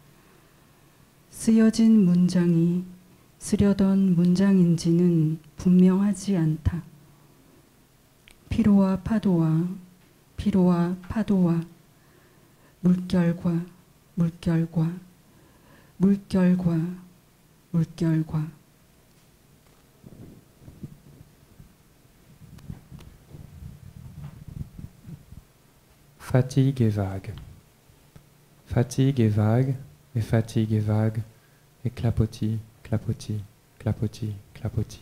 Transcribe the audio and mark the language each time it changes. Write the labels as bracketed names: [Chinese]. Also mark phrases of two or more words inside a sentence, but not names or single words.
[Korean] 쓰여진 문장이 쓰려던 문장인지는 분명하지 않다. 피로와 파도와 피로와 파도와 물결과 물결과 물결과 물결과 [French] Fatigue et vague. Fatigue et vague, et fatigue et vague, et clapotis, clapotis, clapotis, clapotis.